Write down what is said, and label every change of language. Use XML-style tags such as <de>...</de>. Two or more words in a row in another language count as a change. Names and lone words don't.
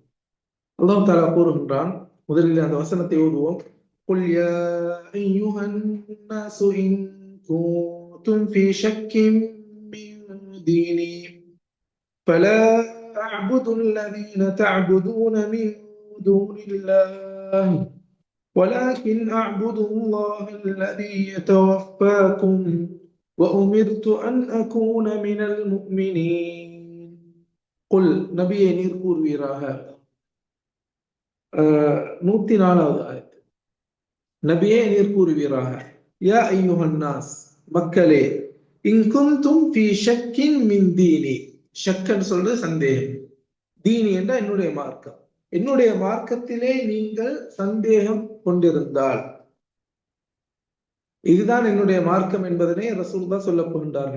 <ta>அல்லாஹ் தஆலா கூறுகின்றான், முதலில் அந்த வசனத்தை ஓதுவோம்.</ta> <ar>قل يا أيها الناس إن كنتم في شك من ديني فلا أعبد الذين تعبدون من دون الله ولكن أعبد الله الذي يتوفاكم وأمرت أن أكون من المؤمنين.</ar> <ta>قل நபியே நீர் கூறுவீராக. 104வது ஆயத். நபியே நீர் கூறுவீராக,</ta> <ar>يا أيها الناس,</ar> <ta>மக்களே,</ta> <ar>إن كنتم في شك من ديني.</ar> <ta>ஷக்கன் சொல்றது சந்தேகம், தீனி என்ற என்னுடைய மார்க்கம், என்னுடைய மார்க்கத்திலே நீங்கள் சந்தேகம் கொண்டிருந்தால், இதுதான் என்னுடைய மார்க்கம் என்பதனை ரசூலுல்லாஹ் சொல்ல போகின்றார்கள்.</ta>